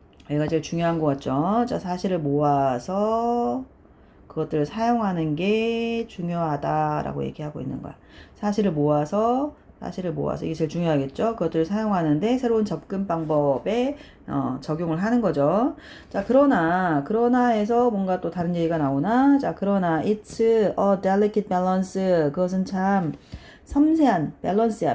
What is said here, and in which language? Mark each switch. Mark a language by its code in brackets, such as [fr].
[ko] 얘가 제일 중요한 것 같죠. 자, 사실을 모아서 그것들을 사용하는 게 중요하다라고 얘기하고 있는 거야. 사실을 모아서 이게 제일 중요하겠죠. 그것들을 사용하는데 새로운 접근 방법에 적용을 하는 거죠. 자, 그러나에서 뭔가 또 다른 얘기가 나오나? 자, 그러나 [en] it's a delicate balance. [ko] 그것은 참 섬세한 밸런스야.